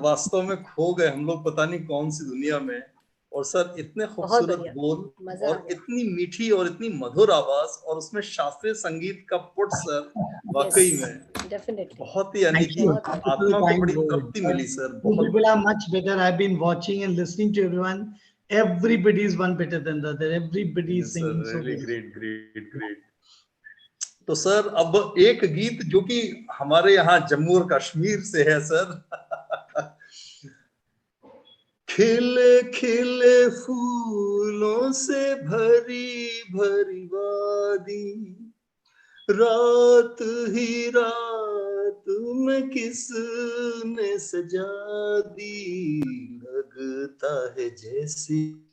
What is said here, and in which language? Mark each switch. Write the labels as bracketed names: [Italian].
[Hindi] वास्तव में खो गए हम लोग पता नहीं कौन सी दुनिया में। और सर, इतने खूबसूरत बोल और इतनी मीठी और इतनी मधुर आवाज, और उसमें शास्त्रीय संगीत का पुट सर, वाकई में बहुत ही, यानी कि आत्मा को बड़ी तृप्ति मिली सर। बहुत [English] much better. I've been watching and listening to everyone. Everybody is one better than the other. Everybody is singing so really well. great. [Hindi] तो सर, अब एक गीत जो कि हमारे यहाँ जम्मू और कश्मीर से है सर। खिले खिले फूलों से भरी भरी वादी, रात ही रात में किसने सजा दी, लगता है जैसी